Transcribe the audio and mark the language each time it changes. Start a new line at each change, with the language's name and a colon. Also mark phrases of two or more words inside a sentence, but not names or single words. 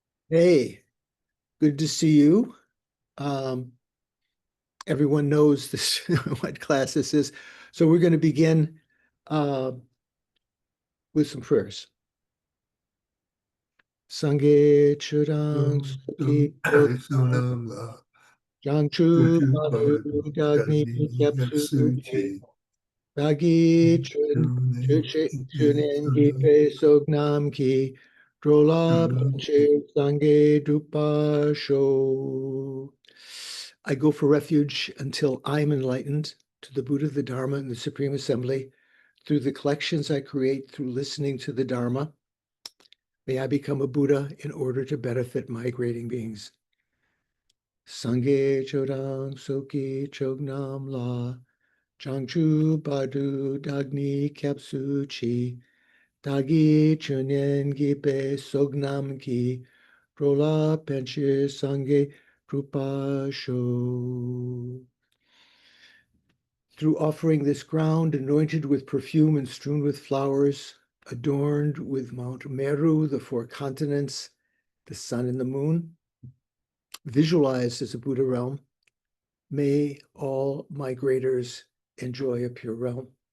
English: Hey, good to see you. Um, Everyone knows this what class this is. So we're going to begin uh, with some prayers.
Tibetan: སངས་རྒྱས་ཆོས་དང་ཚོགས་ཀྱི་མཆོག་རྣམས་ལ། བྱང་ཆུབ་བར་དུ་བདག་ནི་སྐྱབས་སུ་མཆི། བདག་གིས་སྦྱིན་སོགས་བགྱིས་པའི་བསོད་ནམས་ཀྱིས། འགྲོ་ལ་ཕན་ཕྱིར་སངས་རྒྱས་འགྲུབ་པར་ཤོག.
English: I go for refuge until I'm enlightened to the Buddha, the Dharma, and the Supreme Assembly through the collections I create through listening to the Dharma. May I become a Buddha in order to benefit migrating beings.
Tibetan: སངས་རྒྱས་ཆོས་དང་ཚོགས་ཀྱི་མཆོག་རྣམས་ལ། བྱང་ཆུབ་བར་དུ་བདག་ནི་སྐྱབས་སུ་མཆི། བདག་གིས་སྦྱིན་སོགས་བགྱིས་པའི་བསོད་ནམས་ཀྱིས། འགྲོ་ལ་ཕན་ཕྱིར་སངས་རྒྱས་འགྲུབ་པར་ཤོག.
English: Through offering this ground anointed with perfume and strewn with flowers, adorned with Mount Meru, the four continents, the sun and the moon, visualized as a Buddha realm, may all migrators enjoy a pure realm.